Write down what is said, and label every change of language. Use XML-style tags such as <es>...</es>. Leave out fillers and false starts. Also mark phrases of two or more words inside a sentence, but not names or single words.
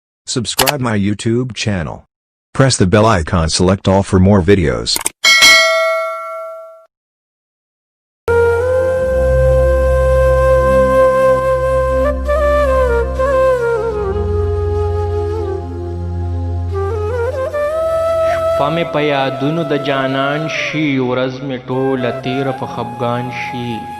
<en>Subscribe my YouTube channel. Press the bell icon, select all for more videos.</en> <ps>پامې په یادونو د جانان شي، ورځ مې ټوله تیره په خفګان شي.</ps>